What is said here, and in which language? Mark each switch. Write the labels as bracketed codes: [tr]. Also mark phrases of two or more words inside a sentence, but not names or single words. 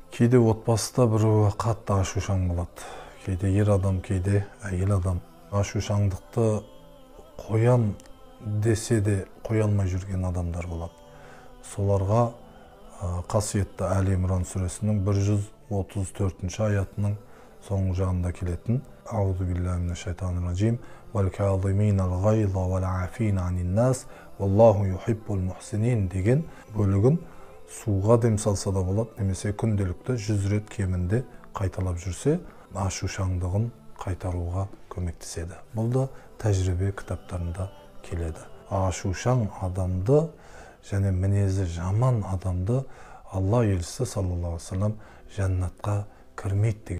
[kk] Кейде отбасыда біреуі қатты ашушаң болады. Кейде ер адам, кейде әйел адам. Ашушаңдықты қоям десе де қоя алмай жүрген адамдар болады. Соларға қасиетті Әли Имран сүресінің 134-ші аятының соңғы жағында келетін [ar] أعوذ بالله من الشيطان الرجيم والكاظمين الغيظ والعافين عن الناس والله يحب المحسنين [kk] деген бөлігін суға дем салса да болады, немесе күнделікті 100 рет кемінде қайталап жүрсе, ашушаңдығын қайтаруға көмектеседі. Бұл да тәжірибе кітаптарында келеді. Ашушаң адамды және мінезі жаман адамды Алла елшісі [ar] صلى الله عليه وسلم [kk] жәннатқа кірмейді деген.